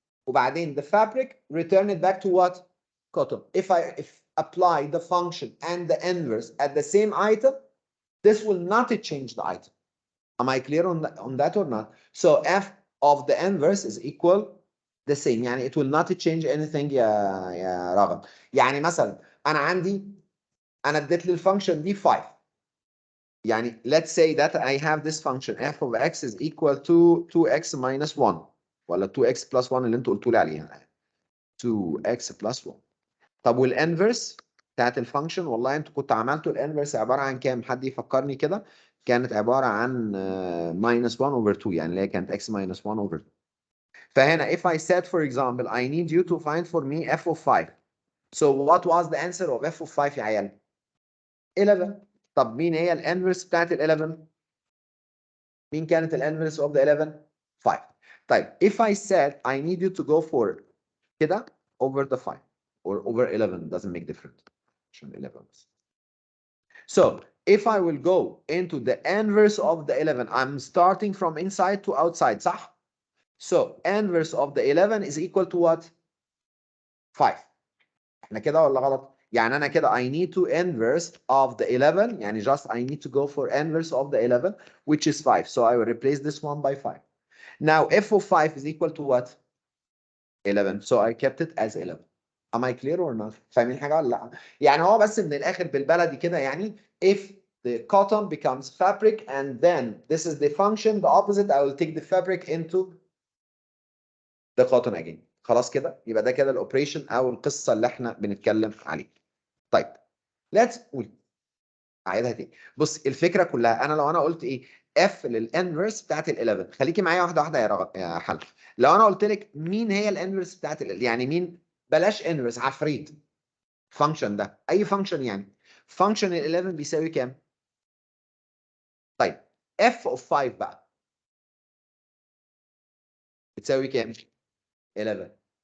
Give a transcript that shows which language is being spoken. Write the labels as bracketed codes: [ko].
[en] وبعدين the fabric return it back to what? Cotton. If apply the function and the inverse at the same item, this will not change the item. Am I clear on that or not? So f of the inverse is equal the same. يعني it will not change anything يا رغم. [ar] يعني مثلا انا اديت لي الفانكشن دي 5. [en] يعني let's say that I have this function f of x is equal to 2x minus 1 ولا 2x plus 1 اللي انتوا قلتوا لي عليها. [ar] 2x plus 1. طب والانفرس بتاعت الفانكشن، والله انتوا كنتوا عملتوا الانفرس عباره عن كام؟ حد يفكرني كده. كانت عباره عن minus 1 over 2، يعني اللي هي كانت x minus 1 over 2. [en] فهنا if I said for example I need you to find for me f of 5. So what was the answer of f of 5 يا عيال؟ 11. [ar] طب مين هي الانفرس بتاعت ال 11؟ مين كانت الانفرس of the 11؟ 5. [en] طيب if I said I need you to go for كده over the 5 or over 11 doesn't make difference. 11. So if I will go into the inverse of the 11, I'm starting from inside to outside, صح? So inverse of the 11 is equal to what? 5. احنا كده ولا غلط؟ يعني انا كده I need to inverse of the 11، يعني just I need to go for inverse of the 11 which is 5. So I will replace this one by 5. Now f of 5 is equal to what? 11. So I kept it as 11. Am I clear or not? فاهمين حاجه ولا لا؟ يعني هو بس من الاخر بالبلدي كده، يعني if the cotton becomes fabric and then this is the function, the opposite I will take the fabric into the cotton again. [ar] خلاص كده يبقى ده كده الاوبريشن او القصه اللي احنا بنتكلم عليها. طيب let's قول اعيدها تاني. بص الفكره كلها، انا لو انا قلت ايه اف للانفرس بتاعت ال 11، خليكي معايا واحده واحده يا حل. لو انا قلت لك مين هي الانفرس بتاعت يعني مين، بلاش انفرس، عفريت فانكشن ده اي فانكشن، يعني فانكشن ال 11 بيساوي كام؟ طيب اف اوف 5 بقى بتساوي كام؟ 11.